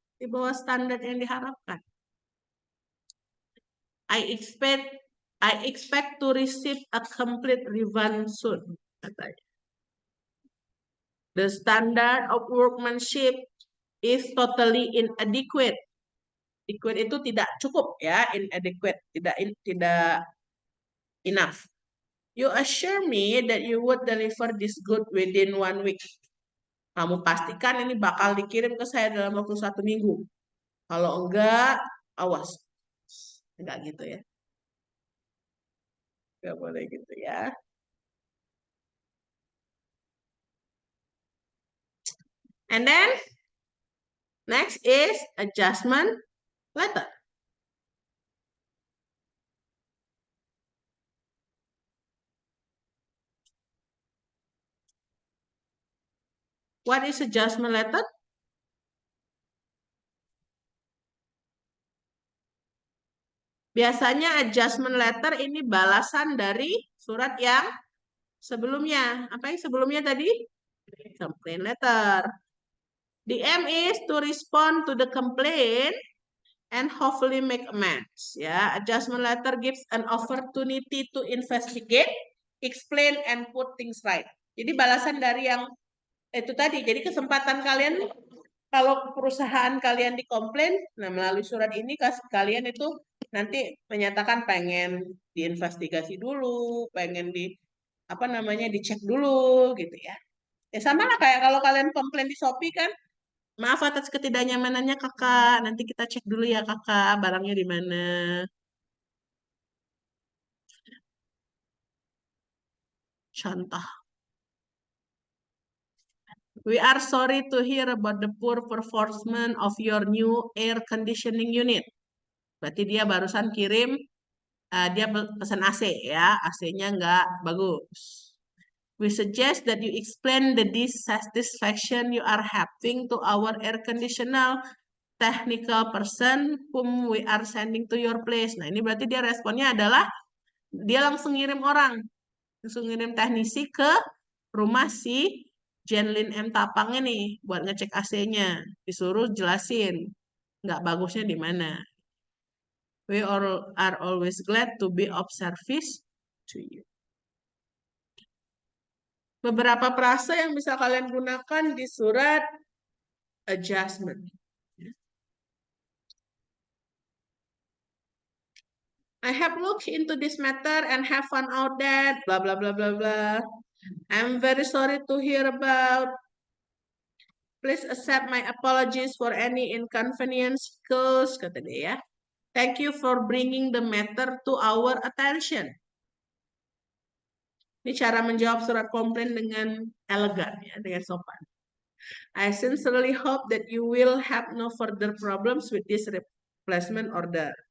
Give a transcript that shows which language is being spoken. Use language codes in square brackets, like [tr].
[id] Di bawah standar yang diharapkan. [en] I expect to receive a complete refund soon. [id] Katanya. [en] The standard of workmanship is totally inadequate. [id] Inadequate itu tidak cukup ya, inadequate, tidak enough. [en] You assure me that you would deliver this good within 1 week. [id] Kamu pastikan ini bakal dikirim ke saya dalam waktu 1 minggu. Kalau enggak, awas. Enggak gitu ya. Enggak boleh gitu ya. [en] And then, next is adjustment letter. What is adjustment letter? [id] Biasanya adjustment letter ini balasan dari surat yang sebelumnya. Apa yang sebelumnya tadi? [en] Complaint letter. The aim is to respond to the complaint and hopefully make amends. Ya, adjustment letter gives an opportunity to investigate, explain, and put things right. [id] Jadi balasan dari yang itu tadi. Jadi kesempatan kalian kalau perusahaan kalian dikomplain, nah melalui surat ini kalian itu nanti menyatakan pengen diinvestigasi dulu, pengen di apa namanya dicek dulu gitu ya. Ya sama lah kayak kalau kalian komplain di Shopee kan, maaf atas ketidaknyamanannya kakak, nanti kita cek dulu ya kakak, barangnya di mana. Contoh. [en] We are sorry to hear about the poor performance of your new air conditioning unit. [id] Berarti dia barusan kirim, dia pesan AC ya, AC-nya nggak bagus. [en] We suggest that you explain the dissatisfaction you are having to our air conditioner technical person whom we are sending to your place. [id] Nah, ini berarti dia responnya adalah dia langsung ngirim orang, langsung ngirim teknisi ke rumah si Jenlin M. Tapang ini buat ngecek AC-nya. Disuruh jelasin nggak bagusnya di mana. [en] We all are always glad to be of service to you. [id] Beberapa frase yang bisa kalian gunakan di surat adjustment. [en] I have looked into this matter and have found out that blah blah blah blah blah. I'm very sorry to hear about. Please accept my apologies for any inconvenience caused, [id] kata dia ya. [en] Thank you for bringing the matter to our attention. [id] Ini cara menjawab surat komplain dengan elegan, ya, dengan sopan. [en] I sincerely hope that you will have no further problems with this replacement order.